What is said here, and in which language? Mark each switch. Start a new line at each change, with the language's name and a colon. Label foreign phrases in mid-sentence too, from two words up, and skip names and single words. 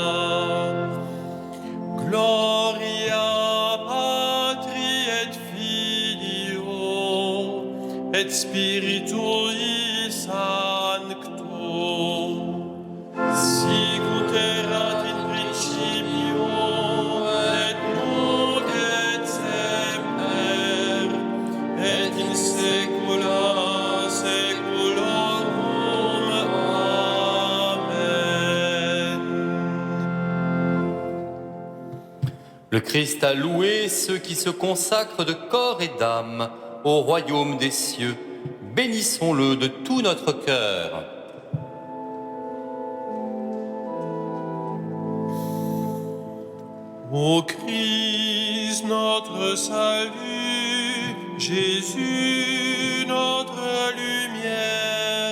Latin: Gloria Patri et Filio et Spiritui Sancto, sicut erat in principio et nunc et semper et in saecula saeculorum. Amen.
French: Le Christ a loué ceux qui se consacrent de corps et d'âme au royaume des cieux. Bénissons-le de tout notre cœur. Ô Christ, notre salut, Jésus, notre lumière.